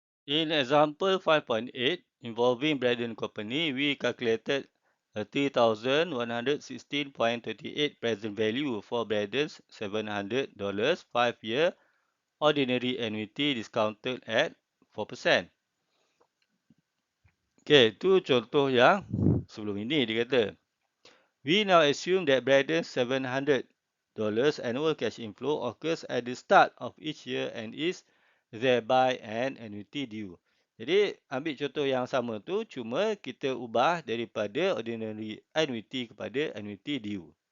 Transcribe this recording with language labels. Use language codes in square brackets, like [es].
[en] In example 5.8 involving Braden Company, we calculated a 3,116.28 present value for Braden's $700 5-year ordinary annuity discounted at 4%. [ms] Okey, itu contoh yang sebelum ini dia kata. [en] We now assume that Braden's $700 annual cash inflow occurs at the start of each year and is thereby an annuity due. [ms] Jadi ambil contoh yang sama tu cuma kita ubah daripada ordinary annuity kepada annuity due.